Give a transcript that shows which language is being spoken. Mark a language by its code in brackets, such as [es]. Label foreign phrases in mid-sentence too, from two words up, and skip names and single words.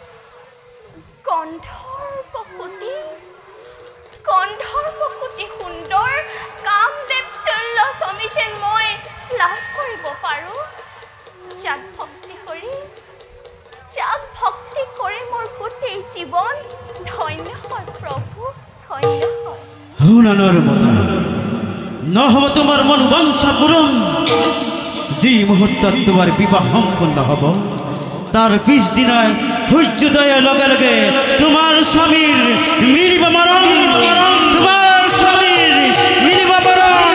[as] গন্ধৰ্বকুটি সুন্দৰ কামদেৱ তুল্য স্বামী যেন মই লাভ কৰিব পাৰোঁ যাক ভক্তি কৰি মোৰ গোটেই জীৱন ধন্য হয় প্ৰভু ধন্য হয় হুনানোর মতো নহব তোমার মনোবাঞ্ছা পূরণ যে মুহূর্তত তোমার বিবাহ সম্পন্ন হব তার পিছ দিনায় সূর্যোদয়ের লগে লগে তোমার স্বামীর মিলিব মরণ তোমার স্বামীর মিলিব মরণ